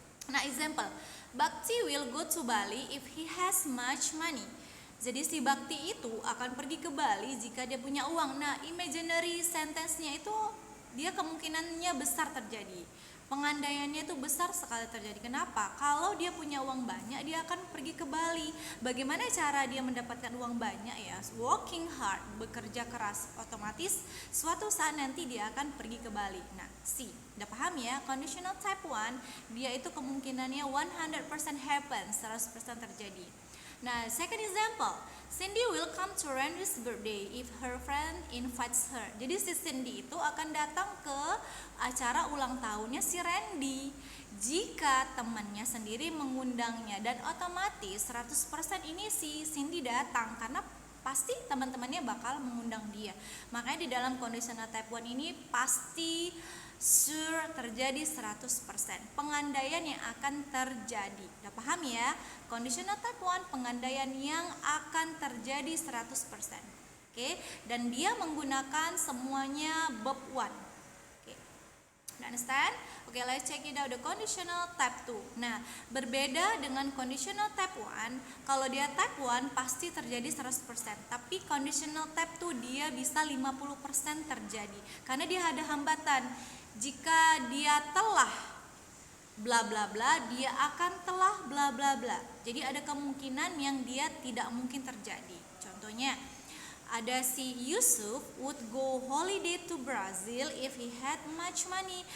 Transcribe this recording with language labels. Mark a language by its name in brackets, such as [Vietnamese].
[English] Nah, example, Bakti will go to Bali if he has much money. [Indonesian] Jadi si Bakti itu akan pergi ke Bali jika dia punya uang. Nah, imaginary sentence-nya itu dia kemungkinannya besar terjadi. Pengandaiannya itu besar sekali terjadi. Kenapa? Kalau dia punya uang banyak, dia akan pergi ke Bali. Bagaimana cara dia mendapatkan uang banyak ya? [English] Working hard, [Indonesian] bekerja keras. Otomatis suatu saat nanti dia akan pergi ke Bali. Nah, udah paham ya? Conditional type 1, dia itu kemungkinannya [English] 100% happen, [Indonesian] 100% terjadi. [English] Nah, second example, Cindy will come to Randy's birthday if her friend invites her. [Indonesian] Jadi si Cindy itu akan datang ke acara ulang tahunnya si Randy jika temannya sendiri mengundangnya, dan otomatis 100% ini si Cindy datang karena pasti teman-temannya bakal mengundang dia. Makanya di dalam conditional type 1 ini pasti sure terjadi 100%. Pengandaian yang akan terjadi. Udah paham ya? Conditional type 1, pengandaian yang akan terjadi 100%. Oke, dan dia menggunakan semuanya verb 1. [English] Oke. Understand? Oke, let's check it out the conditional type 2. [Indonesian] Nah, berbeda dengan conditional type 1, kalau dia type 1 pasti terjadi 100%. Tapi conditional type 2 dia bisa 50% terjadi. Karena dia ada hambatan. Jika dia telah bla bla bla, dia akan telah bla bla bla. Jadi ada kemungkinan yang dia tidak mungkin terjadi. Contohnya, ada si [English] Yusuf would go holiday to Brazil if he had much money.